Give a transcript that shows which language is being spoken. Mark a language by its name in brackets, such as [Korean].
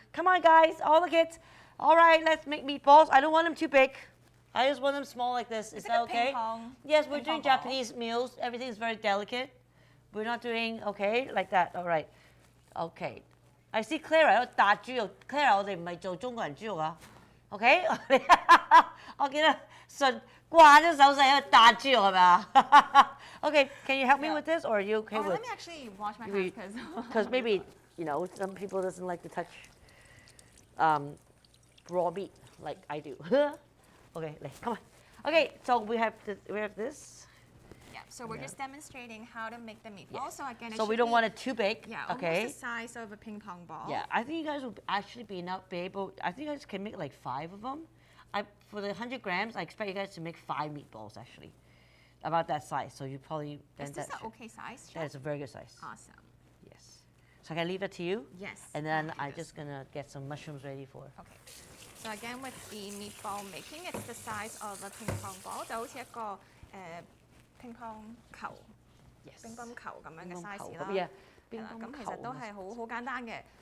[English] Come on, guys, all the kids. All right, let's make meatballs. I don't want them too big. I just want them small like this. Is that okay? Yes, we're doing Japanese meals. Everything is very delicate. We're not doing okay like that. All right. Okay. I see [Cantonese] Clara 喺度打豬肉。 Clara 我哋唔係做中國人豬肉啊。 [English] OK [Cantonese] 我見到順慣咗手勢喺度打豬肉係咪啊？ [English] Okay, can you help me with this or are you okay with? Let me actually wash my hands Because maybe some people doesn't like to touch raw meat like I do. Okay, come on. Okay, so we have this. Yeah, so we're just demonstrating how to make the meatball. So again, So we don't want it too big. Yeah, okay. almost the size of a ping pong ball. Yeah, I think you guys will actually be able. I think you guys can make like 5 of them. For the 100 grams, I expect you guys to make 5 meatballs actually, about that size. So you probably. Is this an okay size, Chef? That is a very good size. Awesome. Yes. So I can leave it to you. Yes. And then I'll do I'm this. just gonna get some mushrooms ready for. Okay. So again, with the meatball making, it's the size of a ping pong ball. [Cantonese] 就好似一個乒乓球、 [English] Yes. [Cantonese] 乒乓球咁樣嘅 size 咁啦。 [English] yeah， [Cantonese] 係啦，咁其實都係好簡單嘅。